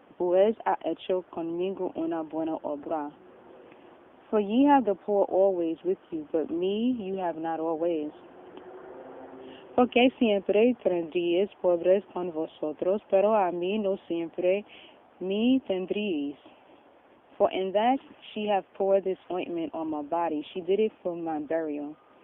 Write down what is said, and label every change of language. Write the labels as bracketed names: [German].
[Spanish] Pues ha hecho conmigo una buena obra. [English] For ye have the poor always with you, but me you have not always. [Spanish] Porque siempre tendríais pobres con vosotros, pero a mí no siempre me tendríais. [English] For in that she hath poured this ointment on my body, she did it for my burial.